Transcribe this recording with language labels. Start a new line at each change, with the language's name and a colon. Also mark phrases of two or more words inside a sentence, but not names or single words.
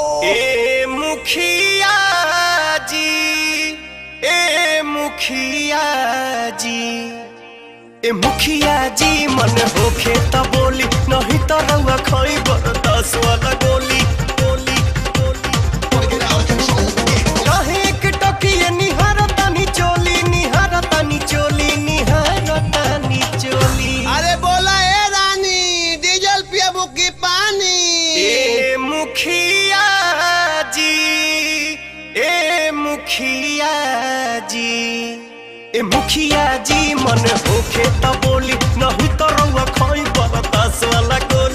Bhojpuri: ए मुखिया जी, ए मुखिया जी, ए मुखिया जी, मन होखे त बोली, नहीं तो रउआ खाई बरदास वाला गोली गोली गोली।
English: Wanna get out of control, yeah.
Bhojpuri: काहे एक टकिए निहार तानी चोली, निहार तानी चोली, निहार तानी चोली। अरे बोला ए रानी डीजल पियबू की पानी। ए मुखिया जी, ए मुखिया जी, ए मुखिया जी, मन होखे त बोली, नहीं तो रउआ खाई बरदास वाला गोली।